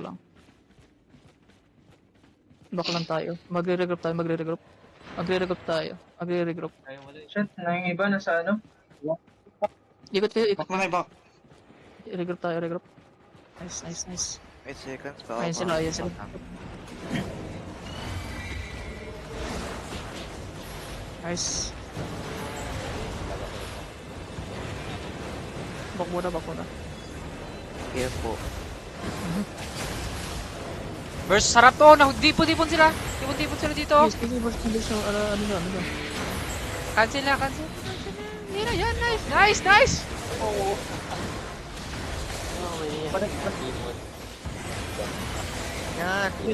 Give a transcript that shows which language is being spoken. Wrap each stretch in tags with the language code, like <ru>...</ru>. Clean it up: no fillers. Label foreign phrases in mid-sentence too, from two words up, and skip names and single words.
<tl>Baklang tayo. Magre-regroup tayo. Ayaw mo din. Shit, na yung iba nasa ano? Ikot kayo. Back na kayo, back. Regroup tayo. Nice. 8 seconds pa. Ayan sila. Nice. Back muna. Careful. Burst, sarap to. Dipon sila. Dipon sila dito. Sige, ano na. Cancel na. Hindi na yan. Nice. Yan. Pwede</tl>